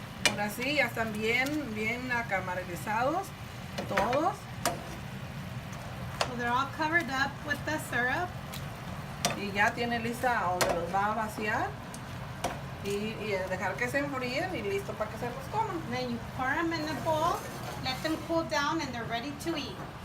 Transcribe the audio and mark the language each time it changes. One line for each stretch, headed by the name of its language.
Spanish: Ahora sí, ya están bien acaramelizados todos.
English: So they're all covered up with the syrup.
Spanish: Y ya tiene lista donde los va a vaciar. Y dejar que se enfríen y listo para que se los coman.
English: And then you pour them in the bowl, let them cool down, and they're ready to eat.